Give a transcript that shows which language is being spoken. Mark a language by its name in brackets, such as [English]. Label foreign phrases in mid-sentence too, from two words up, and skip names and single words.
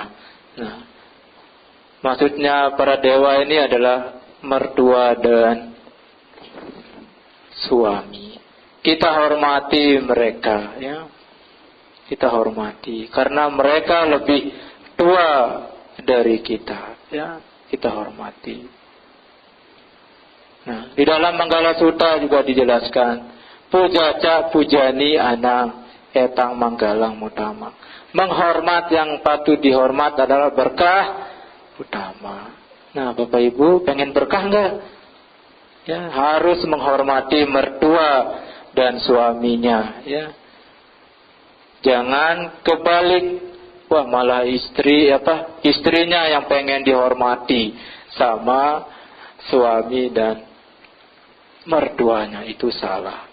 [Indonesian] Nah, maksudnya para dewa ini adalah mertua dan suami. Kita hormati mereka, ya. Kita hormati karena mereka lebih tua dari kita, ya. Kita hormati. Nah, di dalam Manggala Sutta juga dijelaskan, [Pali] pujaca pujani anang etang manggalang mutama. [Indonesian] Menghormat yang patut dihormat adalah berkah utama. Nah, Bapak Ibu pengen berkah enggak? Ya, harus menghormati mertua dan suaminya, ya. Jangan kebalik, wah malah istrinya yang pengen dihormati sama suami dan mertuanya, itu salah.